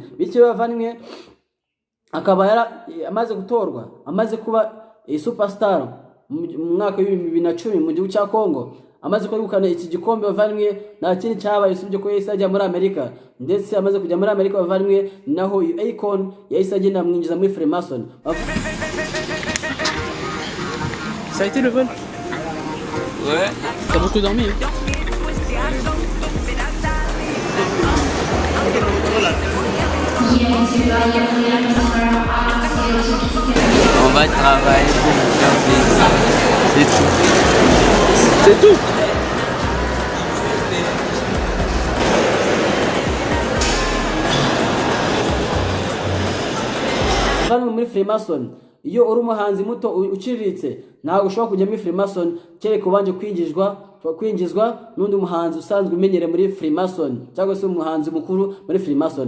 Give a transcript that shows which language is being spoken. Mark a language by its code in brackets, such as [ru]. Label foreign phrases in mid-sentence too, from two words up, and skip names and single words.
[rw] Bityo bavandimwe akaba amaze gutorwa amaze kuba superstar mu mwaka wa 2010 mu gihugu cya Congo, amaze kwegukana iki gikombe bavandimwe nta kindi cyabaye usibye ko yahise ajya muri Amerika ndetse amaze kujya muri Amerika bavandimwe naho Akon yahise agenda amwinjiza muri Freemason. [fr] Ça a été le vol? Ouais. T'as beaucoup dormi hein? On va travailler pour faire plaisir. C'est tout. C'est tout. [rw] Bamwe muri Freemason iyo uri umuhanzi muto uciriritse ntabwo ushobora kujya muri Freemason kereka ubanje kwinjizwa n'undi muhanzi usanzwe umenyere muri Freemason cyangwa se umuhanzi mukuru muri Freemason.